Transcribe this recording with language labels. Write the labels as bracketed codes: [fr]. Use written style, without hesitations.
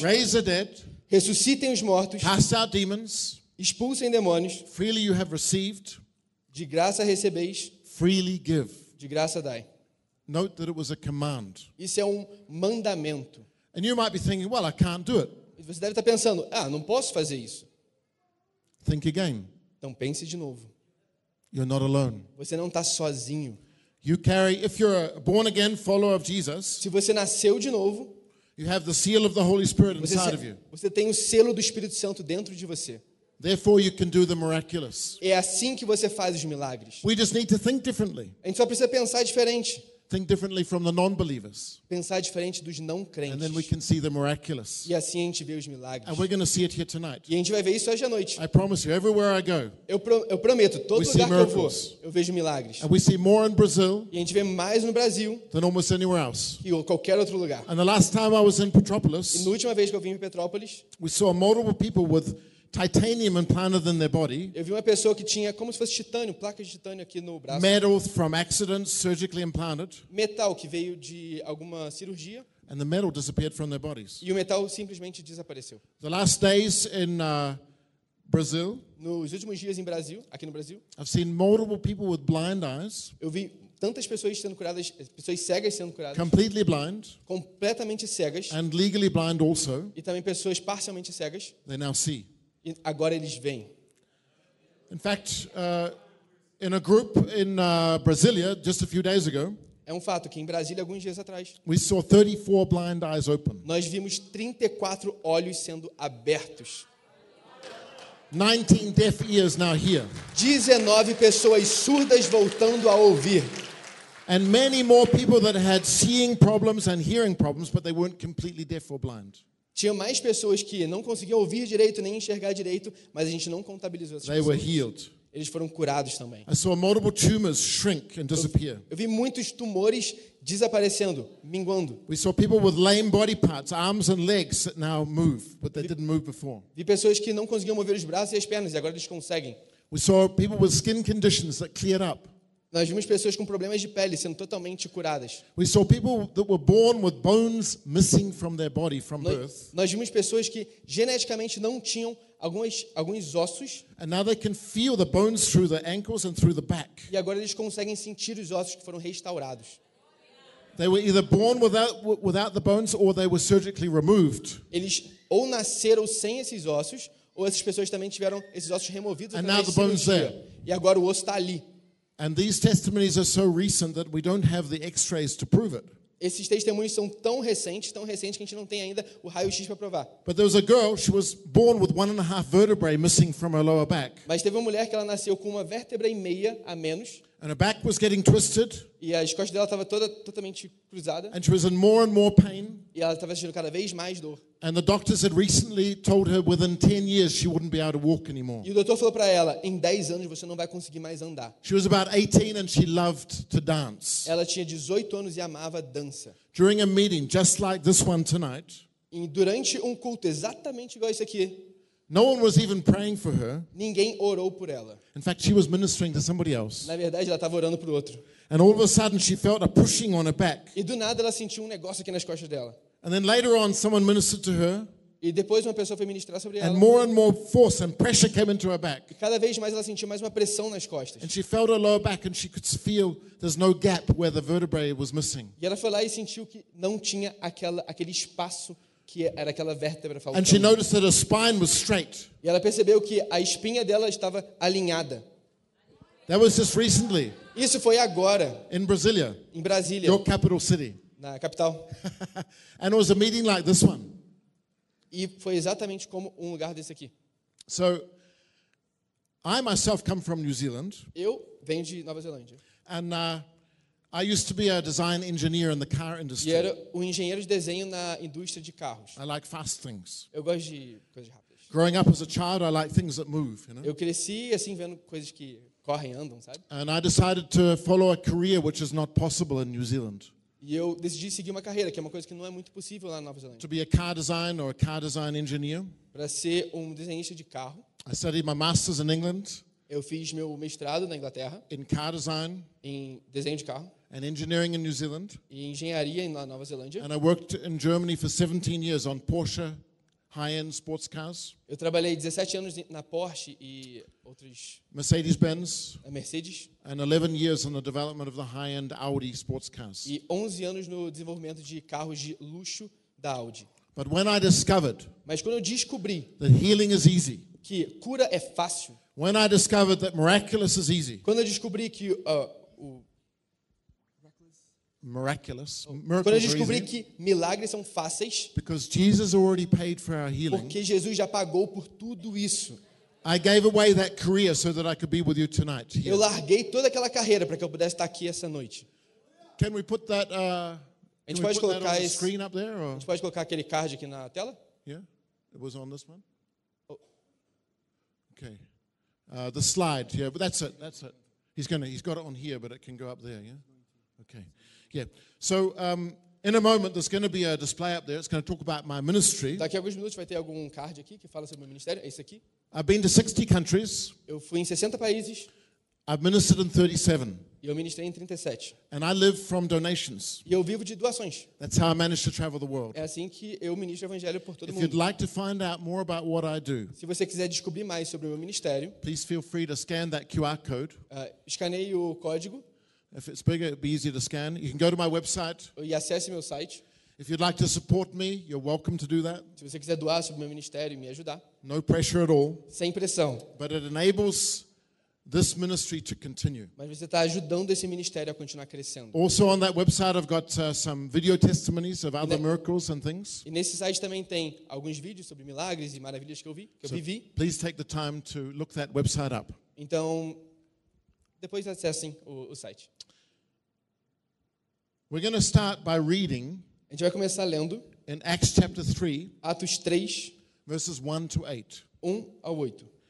[en] raise the dead, [pt] ressuscitem os mortos, [en] cast out demons, [pt] expulsem demônios, [en] freely you have received, [pt] de graça recebeis, [en] freely give, [pt] de graça dai. [en] Note that it was a command. [pt] Isso é um mandamento. [en] And you might be thinking, well, I can't do it. [pt] Você deve estar pensando, ah, não posso fazer isso. [en] Think again. [pt] Então pense de novo. [en] You're not alone. [pt] Você não está sozinho. [en] You carry, if you're a born again follower of Jesus, [pt] se você nasceu de novo, [en] you have the seal of the Holy Spirit inside of you. [pt] Você tem o selo do Espírito Santo dentro de você. [en] Therefore you can do the miraculous. [pt] É assim que você faz os milagres. [en] We just need to think differently. [pt] A gente só precisa pensar diferente. [en] Think differently from the non-believers. [pt] Pensar diferente dos não crentes. [en] And then we can see the miraculous. [pt] E assim a gente vê os milagres. [en] And we're going to see it here tonight. [pt] E a gente vai ver isso hoje à noite. [en] I promise you, everywhere I go. [pt] Eu prometo, todo lugar que eu vou, eu vejo milagres. [en] And we see more in Brazil. [pt] E a gente vê mais no Brasil. [en] Than almost anywhere else. [pt] E qualquer outro lugar. [en] And the last time I was in Petrópolis. [pt] E na última vez que eu vim em Petrópolis, [en] we saw multiple people with titanium implanted in their body. [pt] Eu vi uma pessoa que tinha como se fosse titânio, placas de titânio aqui no braço. [en] Metal from accidents, surgically implanted. [pt] Metal que veio de alguma cirurgia. [en] And the metal disappeared from their bodies. [pt] E o metal simplesmente desapareceu. [en] The last days in Brazil. [pt] Nos últimos dias em Brasil, aqui no Brasil. [en] I've seen multiple people with blind eyes. [pt] Eu vi tantas pessoas sendo curadas, pessoas cegas sendo curadas. [en] Completely blind. [pt] Completamente cegas. [en] And legally blind also. [pt] E também pessoas parcialmente cegas. [en] They now see. [pt] Agora eles vêm. [en] In fact, in a group in Brasília, just a few days ago, [pt] é um fato que em Brasília alguns dias atrás, [en] we saw 34 blind eyes open. [pt] Nós vimos 34 olhos sendo abertos. [en] 19 deaf ears now here. [pt] 19 pessoas surdas voltando a ouvir. [en] And many more people that had seeing problems and hearing problems, but they weren't completely deaf or blind. [pt] Tinha mais pessoas que não conseguiam ouvir direito nem enxergar direito, mas a gente não contabilizou essas pessoas. [en] They were healed. [pt] Eles foram curados também. [en] I saw multiple tumors shrink and disappear. [pt] Eu vi muitos tumores desaparecendo, minguando. [en] We saw people with lame body parts, arms and legs that now move, but they didn't move before. [pt] Vi pessoas que não conseguiam mover os braços e as pernas e agora eles conseguem. [en] We saw people with skin conditions that cleared up. [pt] Nós vimos pessoas com problemas de pele sendo totalmente curadas. [en] We saw people that were born with bones missing from their body from birth. [pt] Nós vimos pessoas que geneticamente não tinham alguns ossos. [en] And now they can feel the bones through the ankles and through the back. [pt] E agora eles conseguem sentir os ossos que foram restaurados. [en] They were either born without the bones or they were surgically removed. [pt] Eles ou nasceram sem esses ossos ou essas pessoas também tiveram esses ossos removidos. [en] And now the bone's there. [pt] E agora o osso está ali. [en] And these testimonies are so recent that we don't have the x-rays to prove it. [pt] Esses testemunhos são tão recentes que a gente não tem ainda o raio-x para provar. [en] But there was a girl, she was born with 1.5 vertebrae missing from her lower back. [pt] Mas teve uma mulher que ela nasceu com uma vértebra e meia a menos. [en] And her back was getting twisted. [pt] E as costas dela estava totalmente cruzada. [en] And she was in more and more pain. [pt] E ela estava sentindo cada vez mais dor. [en] And the doctors had recently told her within 10 years she wouldn't be able to walk anymore. [pt] E o doutor falou para ela, em 10 anos você não vai conseguir mais andar. [en] She was about 18 and she loved to dance. [pt] Ela tinha 18 anos e amava dança. [en] During a meeting just like this one tonight. [pt] E durante culto exatamente igual esse aqui. [en] No one was even praying for her. [pt] Ninguém orou por ela. [en] In fact, she was ministering to somebody else. [pt] Na verdade, ela estava orando para outro. [en] And all of a sudden she felt a pushing on her back. [pt] E do nada ela sentiu negócio aqui nas costas dela. [en] And then later on, someone ministered to her. [pt] E depois uma pessoa foi ministrar sobre ela. [en] And more and more force and pressure came into her back. [pt] E cada vez mais ela sentiu mais uma pressão nas costas. [en] And she felt her lower back, and she could feel there's no gap where the vertebrae was missing. [pt] E ela foi lá e sentiu que não tinha aquele espaço que era aquela vértebra faltando. [en] And she noticed that her spine was straight. [pt] E ela percebeu que a espinha dela estava alinhada. [en] That was just recently. [pt] Isso foi agora. [en] In Brasília. [pt] Em Brasília. [en] Your capital city. [pt] Na capital. [en] And it was a meeting like this one. [pt] E foi exatamente como um lugar desse aqui. [en] So, I myself come from New Zealand. [pt] Eu venho de Nova Zelândia. [en] And I used to be a design engineer in the car industry. [pt] E era um engenheiro de desenho na indústria de carros. [en] I like fast things. [pt] Eu gosto de coisas rápidas. [en] Growing up as a child, I like things that move, you know? [pt] Eu cresci assim vendo coisas que correm, andam, sabe? [en] And I decided to follow a career which is not possible in New Zealand. [pt] E eu decidi seguir uma carreira, que é uma coisa que não é muito possível lá na Nova Zelândia. [en] To be a car designer or a car design engineer. [pt] Para ser um desenhista de carro. [en] I studied my master's in England. [pt] Eu fiz meu mestrado na Inglaterra. [en] In car design. [pt] Em desenho de carro. [en] And engineering in New Zealand. [pt] E engenharia na Nova Zelândia. [en] And I worked in Germany for 17 years on Porsche high-end sports cars. [pt] Eu trabalhei 17 anos na Porsche e outros. [en] Mercedes-Benz. [pt] A Mercedes. [en] And 11 years on the development of the high-end Audi sports cars. [pt] E 11 anos no desenvolvimento de carros de luxo da Audi. [en] But when I discovered. [pt] Mas quando eu descobri. [en] That healing is easy. [pt] Que cura é fácil. [en] When I discovered that miraculous is easy. [pt] Quando eu descobri que [en] miraculous. [pt] Quando eu descobri que milagres são fáceis. [en] Because Jesus already paid for our healing. [pt] Porque Jesus já pagou por tudo isso. [en] I gave away that career so that I could be with you tonight. Here. [pt] Eu larguei toda aquela carreira para que eu pudesse estar aqui essa noite. [en] Can we put that on the screen up there? [pt] A gente pode colocar aquele card aqui na tela? [en] Yeah. It was on this one. Okay. The slide. Yeah, but that's it. That's it. He's got it on here, but it can go up there, yeah. Okay. Yeah. So in a moment there's going to be a display up there. It's going to talk about my ministry. [pt] Daqui a alguns minutos vai ter algum card aqui que fala sobre meu ministério. É esse aqui. [en] I've been to 60 countries. [pt] Eu fui em 60 países. [en] I've ministered in 37. [pt] E eu ministrei em 37. [en] And I live from donations. [pt] E eu vivo de doações. [en] That's how I manage to travel the world. [pt] É assim que eu ministro o evangelho por todo [en] If [pt] mundo. [en] If you'd like to find out more about what I do. [pt] Se você quiser descobrir mais sobre o meu ministério. [en] Please feel free to scan that QR code. [pt] Escaneie o código. [en] If it's bigger, it'd be easier to scan. You can go to my website. [pt] E acesse meu site. [en] If you'd like to support me, you're welcome to do that. [pt] Se você quiser doar sobre o meu ministério e me ajudar. [en] No pressure at all. [pt] Sem pressão. [en] But it enables this ministry to continue. [pt] Mas você está ajudando esse ministério a continuar crescendo. [en] Also on that website, I've got some video testimonies of other miracles and things. [pt] E nesse site também tem alguns vídeos sobre milagres e maravilhas que eu vi, que [en] so [pt] eu vivi. [en] Please take the time to look that website up. [pt] Então depois acessem o site. [en] We're going to start by reading. [pt] A gente vai começar lendo. [en] In Acts chapter 3. [pt] Atos 3. [en] Verses 1 to 8. [pt] 1 ao 8.